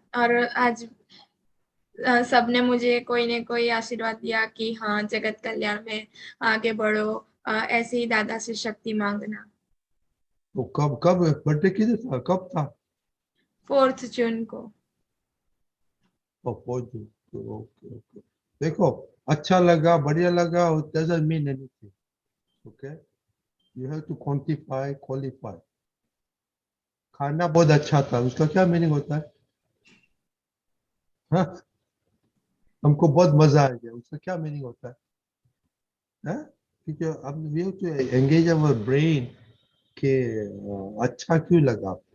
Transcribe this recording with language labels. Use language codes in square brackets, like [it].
[hi] और आज सबने मुझे कोई ने कोई आशीर्वाद दिया कि हाँ, जगत कल्याण में आगे बढ़ो, ऐसे ही दादा से शक्ति मांगना। तो कब कब बर्थडे किधर था, कब था? 4th जून को। Okay okay. देखो, अच्छा लगा, बढ़िया लगा, [en] it doesn't mean anything. Okay, you have to quantify, qualify. [hi] खाना बहुत अच्छा था, उसका क्या मीनिंग होता है? हाँ, हमको बहुत मजा आ गया, उसका क्या मीनिंग होता है? हाँ? क्योंकि अब [en] we have to engage our brain [hi] कि अच्छा क्यों लगा?